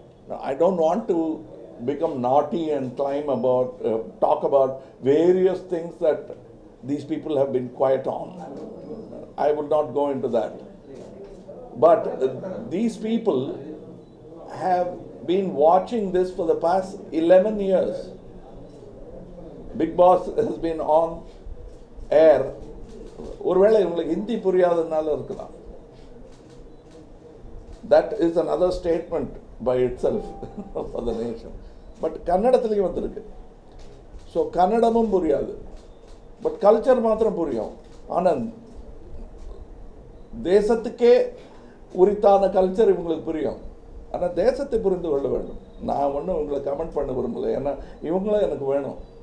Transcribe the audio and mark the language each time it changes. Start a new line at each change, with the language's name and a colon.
English: I don't want to become naughty and talk about various things that these people have been quiet on. I will not go into that. But these people have been watching this for the past 11 years. Big Boss has been on air.
Tamil: ஒருவேளை உங்களுக்கு ஹிந்தி புரியாததுனால இருக்கலாம்.
English: That is another statement by itself for the nation.
Tamil: But கன்னடத்துலேயும் வந்திருக்கு. So கன்னடமும் புரியாது, but culture மாத்திரம் புரியும். ஆனால் தேசத்துக்கே உரித்தான culture இவங்களுக்கு புரியும். ஆனால் தேசத்தை புரிந்து கொள்ள வேண்டும். நான் ஒன்றும் உங்களை கமெண்ட் பண்ண விரும்பலை, ஏன்னா இவங்களும் எனக்கு வேணும்.